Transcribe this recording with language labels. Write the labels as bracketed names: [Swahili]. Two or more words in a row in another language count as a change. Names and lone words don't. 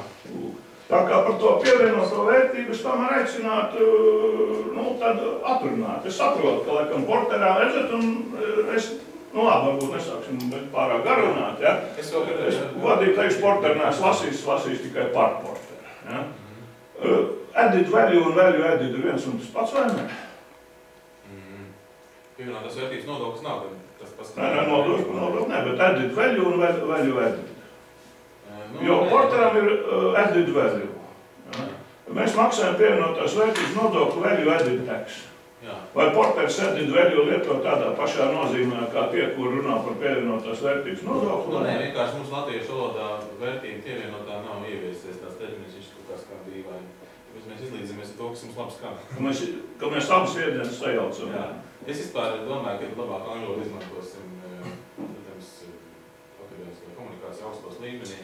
[Latvian] Tā kā par to pievienoto vērtību es tomēr aicinātu, nu, tad atrunāt. Es saprotu, ka, laikam, porterā redzat, un es, nu, labi, varbūt nesāksim pārāk garunāt, ja? Es godīgi teikšu, porteru neesmu lasījis tikai par porteru, ja? [English] Added value [Latvian] un [English] value added [Latvian] ir viens un tas pats, vai ne? Pievienotās vērtības nodoklis nav tas pats. Nē, nodoklis ne, bet [English] added value [Latvian] un [English] value added. [Latvian] Jo porteram ir [English] added value. [Latvian] Ja? Mēs maksājam pievienotās vērtības nodokli [English] value added tax. [Latvian] Vai porters [English] added value [Latvian] lieto tādā pašā nozīmē, kā tie, kur runā par pievienotās vērtības nodokli? Nu, nē, vienkārši mums latviešu valodā vērtība pievienotā nav ieviesies, tās terminis viņš kaut kā skan dīvaini. Tāpēc mēs izlīdzamies ar to, kas mums labi skan. Ka mēs abas iedienas sajaucam. Es vispār domāju, ka labāk angļu valodu izmantosim, protams, akadēmiskā komunikācija augstos līmenī.